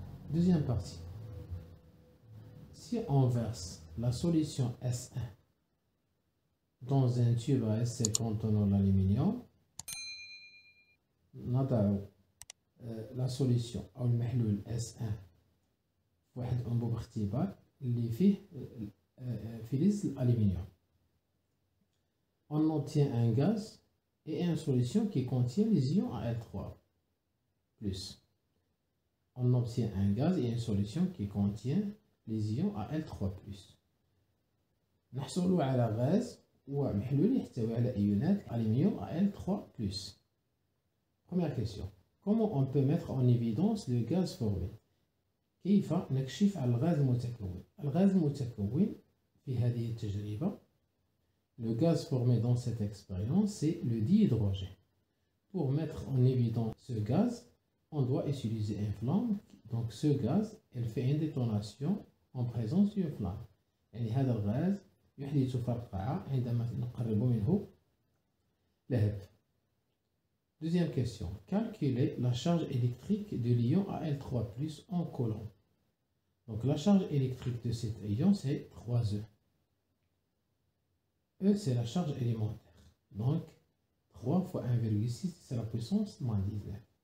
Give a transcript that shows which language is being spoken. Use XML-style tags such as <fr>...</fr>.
<fr>Deuxième partie. Si on verse la solution S1 dans un tube à SC contenant l'aluminium,</fr> <ar>نضع</ar> <fr>la solution</fr> <ar>أو المحلول S1 في واحد أنبوب اختبار اللي فيه فلز الألمنيوم.</ar> <fr>On obtient un gaz et une solution qui contient les ions Al3+. On obtient un gaz et une solution qui contient les ions Al3+.</fr> <ar>نحصل على غاز ومحلول يحتوي على إيونات الألمنيوم Al3+.</ar> <fr>Première question. Comment on peut mettre en évidence le gaz formé?</fr> <ar>كيف نكشف على الغاز المتكون؟ الغاز المتكون في هذه التجربة،</ar> <fr>le gaz formé dans cette expérience, c'est le dihydrogène. Pour mettre en évidence ce gaz, on doit utiliser une flamme. Donc ce gaz, elle fait une détonation en présence d'une flamme.</fr> <ar>يعني هذا الغاز يحدث فرقعة عندما نقرب منه لهب.</ar> <fr>Deuxième question. Calculer la charge électrique de l'ion Al3+ en coulomb. Donc la charge électrique de cet ion, c'est 3E. E, c'est la charge élémentaire. Donc 3 fois 1,6, c'est la puissance moins 19.</fr>